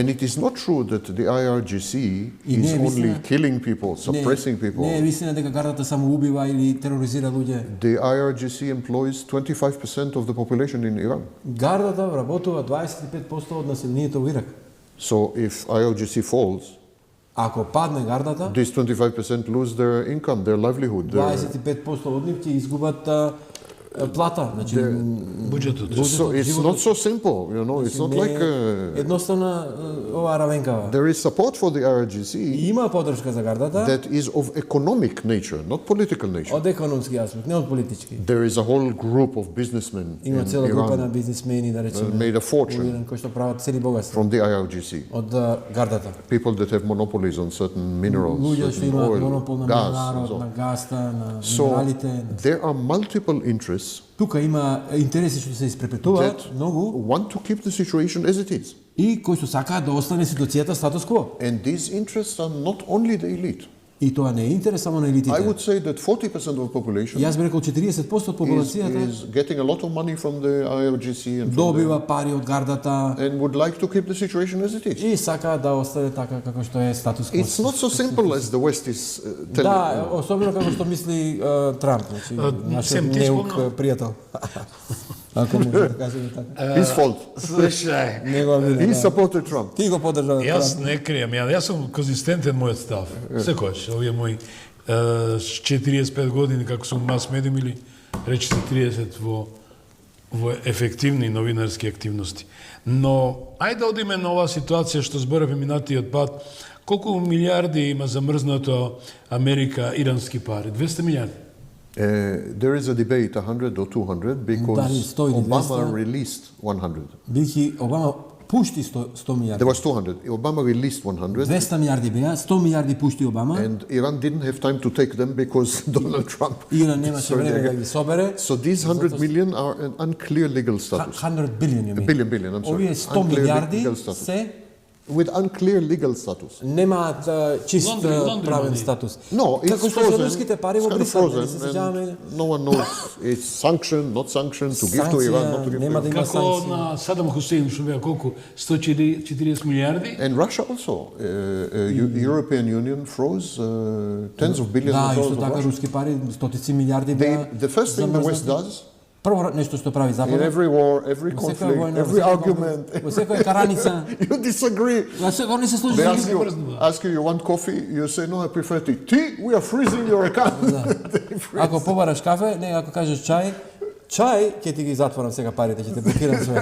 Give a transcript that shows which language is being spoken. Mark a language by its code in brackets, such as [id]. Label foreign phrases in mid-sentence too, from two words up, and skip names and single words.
[en] And it is not true that the IRGC [mk] И [en] is [mk] не е [en] only [mk] вистина- [en] killing people, suppressing people. [mk] Не е вистина дека гардата само убива или тероризира луѓе. [en] The IRGC employs 25% of the population in Iran. [mk] Гардата вработува 25% од населението во Ирак. [en] So if IRGC falls, [mk] Ако падне гардата, [en] these 25% lose their income, their livelihood. [mk] 25% од нив ќе изгубат плата, значи Буџетот. [en] So it's not so simple, you know. It's not [mk] не [en] like [mk] е едноставна оваа равенкава. [en] there is support for the [mk] И IRGC има поддршка за гардата [en] that is of economic nature, not political nature. [mk] од економски аспект, не од политички. [en] There is a whole group of businessmen [mk] Има [en] in [mk] цела група на Iran бизнисмени, да речеме, [en] made a fortune [mk] во Иран, кои што прават цели богатства [en] from the IRGC. [mk] од гардата. [en] People that have monopolies on certain minerals, [mk] Луѓе што [en] certain [mk] имаат [en] oil, [mk] монопол на [en] gas, and [mk] минералот, [en] so [mk] на [en] on. [mk] гаста, на [en] So [mk] минералите. [en] there are multiple interests [mk] Тука има интереси што се испрепетуваат [en] that [mk] многу [en] want to keep the situation as it is. [mk] и кои што сакаат да остане ситуацијата статус кво. [en] And these interests are not only the elite. [mk] И тоа не е интерес само на [en] I [mk] елитите. [en] would say that 40% of the population [mk] Јас би рекол 40% од популацијата [en] is getting a lot of money from the IRGC and, from [mk] добива пари од гардата [en] and would like to keep the situation as it is. [mk] и сака да остане така како што е статус кво. [en] It's not so simple as the West is telling. [mk] Да, особено како што мисли Трамп, значи нашиот Сем, ти неук спомна- пријател. Ако може да кажеме така. [en] His fault. [mk] Слушај, Негова вина. [en] He [mk] да. [en] supported Trump. [mk] Ти го поддржава јас Трамп. не крием, јас сум конзистентен мојот став. Секојаш, овие мои 45 години како сум мас медиум или речите 30 во ефективни новинарски активности. Но ајде да одиме на оваа ситуација што зборевме минатиот пат. Колку милиарди има замрзнато Америка ирански пари? 200 милиарди. [en] There is a debate, 100 or 200, because [mk] Дали 100 или Obama 200? [en] released 100. [mk] Бидејќи Обама пушти 100 милиарди. [en] There was 200. Obama released 100, [mk] 200 милиарди беа, 100 милиарди пушти Обама. [en] and Iran didn't have time to take them because Donald Trump. [mk] Иран немаше [en] So [mk] време [en] they- [mk] да ги собере. [en] So these 100 million are an unclear legal status. [mk] 100 билиони ми. [en] Billion, I'm sorry. [mk] Овие 100 [en] Unclear [mk] милиарди [en] legal status. [mk] се [en] With unclear legal status. [mk] немаат чист Лондри правен [en] money. [mk] статус. [en] No, it's [mk] Како што се [en] frozen. [mk] руските пари [en] It's [mk] во [en] kind of [mk] Брисел, [en] frozen, [mk] нали се сеќаваме? [en] and no one knows. It's sanctioned, not sanctioned, to give to Iran, not to [mk] Санкција, [en] give to [mk] нема да [en] Iran. [mk] има Како санкции. на Садам Хусейн што беа колку 140 милиарди? [en] And Russia also. European Union froze tens of billions [mk] Да, [en] of dollars [mk] исто [en] of [mk] така [en] Russia. [mk] руски пари, стотици милиарди беа. [en] The first thing the West [mk] замрзнати. [en] does, [mk] Прво нешто што прави [en] in [mk] Западот, [en] every war, every [mk] во секоја [en] conflict, [mk] војна, [en] every [mk] во секој [en] argument, [mk] конфликт, во секоја караница, [en] you disagree. [mk] во секој не се служи [en] They [mk] за [en] ask [mk] никого. [en] you want coffee, you say, no, I prefer tea. Tea? We are freezing your account. They freeze. [mk] Ако побараш кафе, не, ако кажеш чај ќе ти ги затворам сега парите, ќе те блокирам све.